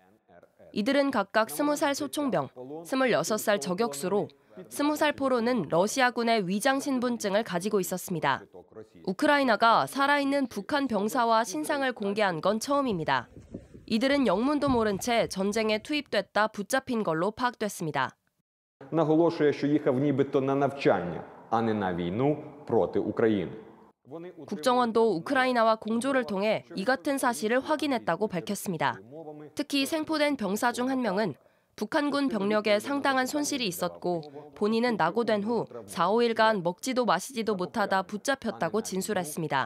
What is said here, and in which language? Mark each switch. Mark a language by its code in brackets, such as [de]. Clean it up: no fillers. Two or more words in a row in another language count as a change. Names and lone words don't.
[ko] 이들은 각각 20살 소총병, 26살 저격수로 20살 포로는 러시아군의 위장 신분증을 가지고 있었습니다. 우크라이나가 살아있는 북한 병사와 신상을 공개한 건 처음입니다. 이들은 영문도 모른 채 전쟁에 투입됐다 붙잡힌 걸로 파악됐습니다. [uk] наголошує, що їхав нібито на навчання, а не на війну проти України. [ko] 국정원도 우크라이나와 공조를 통해 이 같은 사실을 확인했다고 밝혔습니다. 특히 생포된 병사 중 한 명은 북한군 병력에 상당한 손실이 있었고 본인은 낙오된 후 4, 5일간 먹지도 마시지도 못하다 붙잡혔다고 진술했습니다.